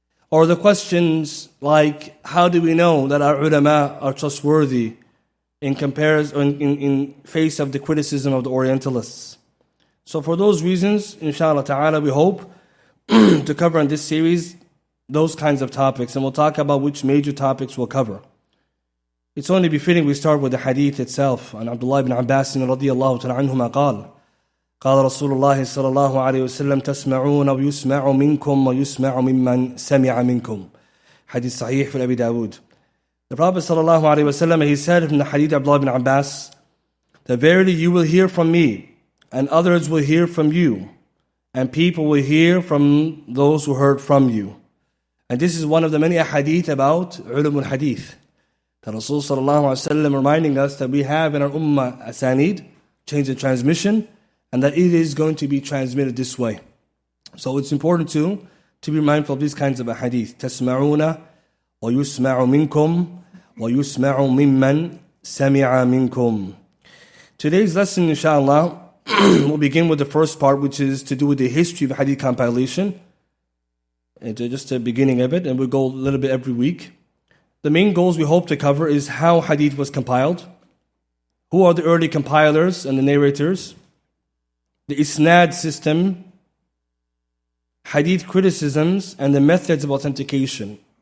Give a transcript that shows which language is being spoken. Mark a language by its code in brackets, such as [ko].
[en] Or the questions like, how do we know that our ulama are trustworthy in comparison, in face of the criticism of the Orientalists? So for those reasons, inshallah ta'ala, we hope to cover in this series those kinds of topics, and we'll talk about which major topics we'll cover. It's only befitting we start with the hadith itself. [ar] And Abdul ibn Abbas radiyallahu ta'ala anhuma قال رسول الله صلى الله عليه وسلم تسمعون ويسمع منكم ويسمع ممن سمع منكم. [en] Hadith Sahih for Abi Dawood. The Prophet sallallahu alaihi wasallam, he said from the hadith of Abdullah ibn Abbas that verily you will hear from me and others will hear from you, and people will hear from those who heard from you. And this is one of the many ahadith about ulum al-hadith. The Rasul sallallahu alaihi wasallam reminding us that we have in our ummah asanid, change of transmission, and that it is going to be transmitted this way. So it's important to be mindful of these kinds of ahadith. [ar] تسمعون ويسمع منكم ويسمع ممن سمع منكم. [en] Today's lesson, inshallah, we'll begin with the first part, which is to do with the history of hadith compilation. And just the beginning of it, and we'll go a little bit every week. The main goals we hope to cover is how hadith was compiled, who are the early compilers and the narrators, the isnad system, hadith criticisms, and the methods of authentication.